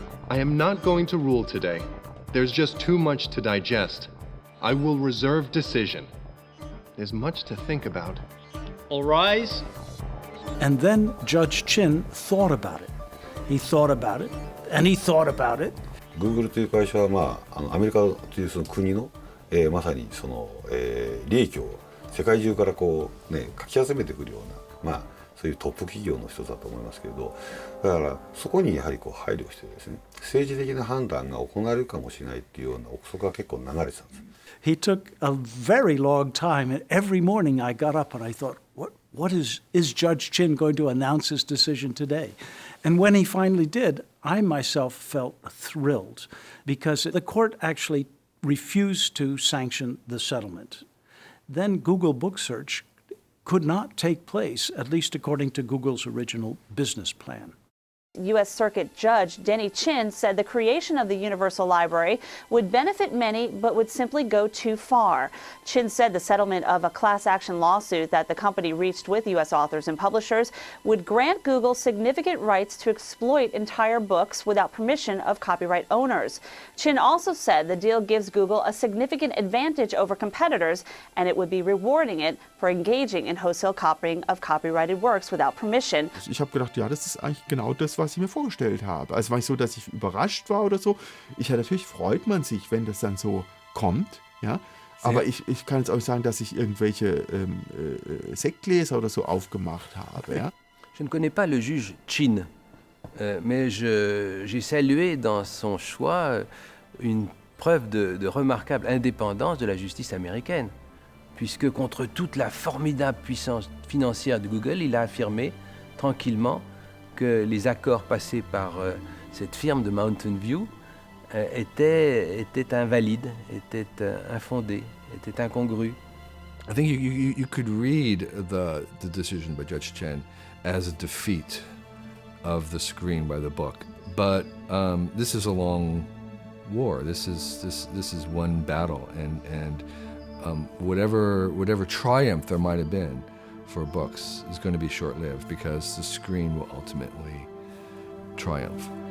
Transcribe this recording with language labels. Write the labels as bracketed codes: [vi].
[en] I am not going to rule today. There's just too much to digest. I will reserve decision. There's much to think about. All rise. And then Judge Chin thought about it. He thought about it, and he thought about it. [ja] Google という会社は、アメリカというその国の、まさにその、利益を世界中からかき集めてくるような、そういうトップ企業の一つだと思いますけれど、だからそこにやはり配慮してですね、政治的な判断が行われるかもしれないっていうような憶測が結構流れてたんです。 [en] He took a very long time, and every morning I got up and I thought, what is Judge Chin going to announce his decision today? And when he finally did, I myself felt thrilled because the court actually refused to sanction the settlement. Then Google Book Search could not take place, at least according to Google's original business plan. U.S. Circuit Judge Denny Chin said the creation of the Universal Library would benefit many but would simply go too far. Chin said the settlement of a class action lawsuit that the company reached with U.S. authors and publishers would grant Google significant rights to exploit entire books without permission of copyright owners. Chin also said the deal gives Google a significant advantage over competitors, and it would be rewarding it for engaging in wholesale copying of copyrighted works without permission. [de] Ich habe gedacht, ja, das ist eigentlich genau das, was ich mir vorgestellt habe. Also war nicht so, dass ich überrascht war oder so. Natürlich freut man sich, wenn das dann so kommt, ja. Aber ich kann jetzt auch nicht sagen, dass ich irgendwelche Sektgläser oder so aufgemacht habe, ja. [fr] Je ne connais pas le juge Chin, mais j'ai salué dans son choix une preuve de remarquable indépendance de la justice américaine, puisque contre toute la formidable puissance financière de Google, il a affirmé tranquillement que les accords passés par cette firme de Mountain View étaient invalides, étaient infondés, étaient incongrus. [en] I think you could read the decision by Judge Chen as a defeat of the screen by the book, but this is a long war. This is one battle, and whatever triumph there might have been for books is going to be short-lived because the screen will ultimately triumph.